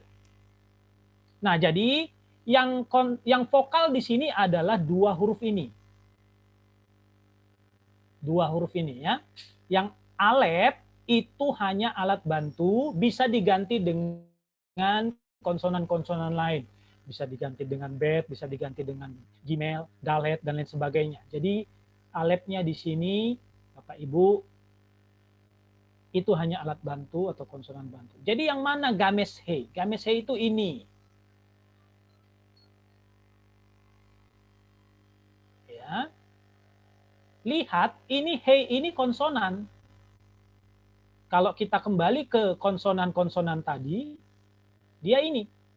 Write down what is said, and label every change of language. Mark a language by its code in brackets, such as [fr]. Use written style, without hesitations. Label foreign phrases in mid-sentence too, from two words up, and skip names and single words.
[id] Nah, jadi yang vokal di sini adalah dua huruf ini. Dua huruf ini ya. Yang alef itu hanya alat bantu, bisa diganti dengan konsonan-konsonan lain. Bisa diganti dengan bet, bisa diganti dengan gimel, dalet, dan lain sebagainya. Jadi alefnya di sini, Bapak Ibu, itu hanya alat bantu atau konsonan bantu. Jadi yang mana games he? Games he itu ini. Ya. Lihat, ini he ini konsonan. Kalau kita kembali ke konsonan-konsonan tadi, dia ini.